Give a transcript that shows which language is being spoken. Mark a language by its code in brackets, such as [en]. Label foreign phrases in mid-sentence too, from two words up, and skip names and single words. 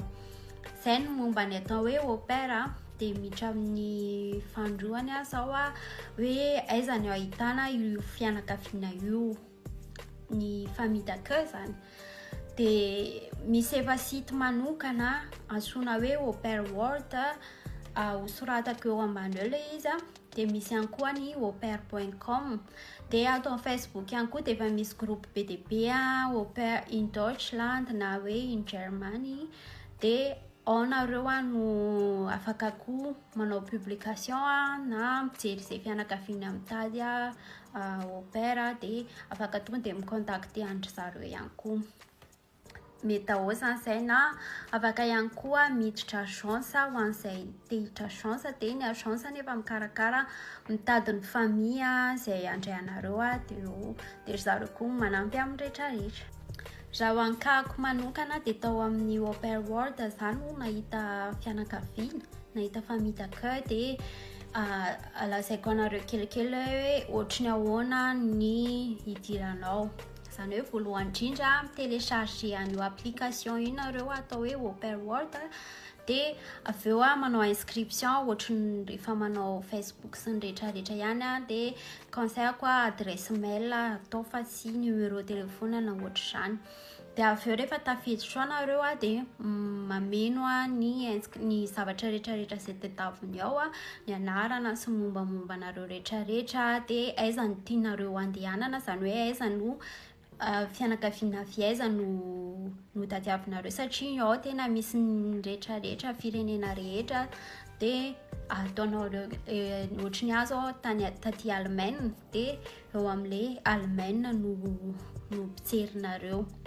[mg] Izay no momba ny atao hoe [fr] au pair. [mg] Dia miditra amin'ny fandroany zao hoe aiza no ahitana io fianakaviana io, ny [fr] famille d'accueil [mg] zany. Dia misy efa site manokana antsoina hoe au pair world, hosoratako eo ambany eo ilay izy, dia misy ihany koa ny aupair.com, dia ato amin'ny Facebook ihany koa dia efa misy groupe be dia be au pair [de] in Deutschland [mg] na hoe [en] in Germany, [mg] dia ao nareo no afaka koa manao publication na mijery izay fianakaviana mitady [fr] au pair, [mg] dia afaka tonga dia micontacter andry zareo ihany koa. Mety ahoazana izay, na afaka ihany koa miditra agence ho an'izay te hiditra agence, dia ny agence nefa mikarakara mitady ny famille izay handray anareo, dia zareo koa manampy amin'ny rehetrarehetra. Raha ho ankahiko manokana dia tao amin'ny au pair world zany no nahita fianakaviana, nahita [fr] famille d'accueil, [mg] dia lazaiko anareo kelikely hoe ohatrany ahoana ny hidiranao. Izany hoe voalohany indrindra télécharger an'io application io nareo atao hoe au pair world, dia avy eo manao inscription ohatrany rehefa manao Facebook sy ny rehetrarehetra ihany, dia conseillako [fr] adresse mail [mg] atao fa tsy [fr] numéro téléphone [mg] na ohatr'izany. dia avy eo rehefa tafiditra ao nareo dia mameno ny zavatra rehetrarehetra izay tadiaviny ao ny anarana sy mombamomba nareo rehetrarehetra dia aiza ny tianareo andehanana zany hoe aiza no fianakaviana avy aiza no tadiavinareo satria ao tena misy ny rehetrarehetra firenena rehetra dia ataonareo ohatra ny azo taty Allemagne dia eo amin'ilay Allemagne no pitserinareo.